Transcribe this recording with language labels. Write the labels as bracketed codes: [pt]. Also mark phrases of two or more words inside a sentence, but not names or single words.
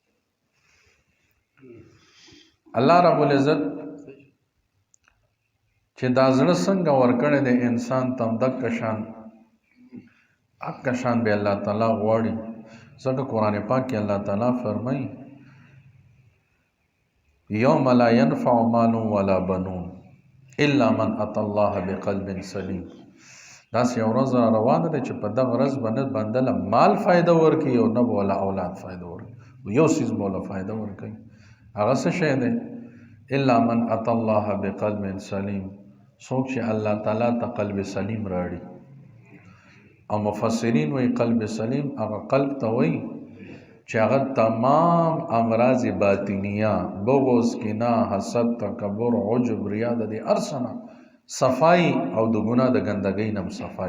[ps] الله رب العزت چې دا زړه څنګه ورکړی دی انسان ته دغه شان به الله تعالی غواړي. ځکه قرآن پاک کې الله تعالی فرمایي [ar] یوم لا ینفع مال ولا بنون الا من اتى الله بقلب سلیم. [ps] داسې یو ورځ را روانه ده چې په دغه ورځ به نه بنده له مال فایده ورکوي او نه به وله اولاد فایده ورکوي. یو څیز به وله فایده ورکوي، هغه څه شی دی؟ [ar] الا من اتى الله بقلب سلیم، [ps] څوک چې الله تعالی ته [ar] قلب سلیم [ps] راړي. او مفسرین وایي [ar] قلب سلیم [ps] هغه قلب ته وایي چې هغه تمام [ar] امراض باطنیه، [ps] بغض، کینه، حسد، تکبر، عجب، ریا د دې هر څه نه صفای او د ګناه د ګندګۍ نه صفای.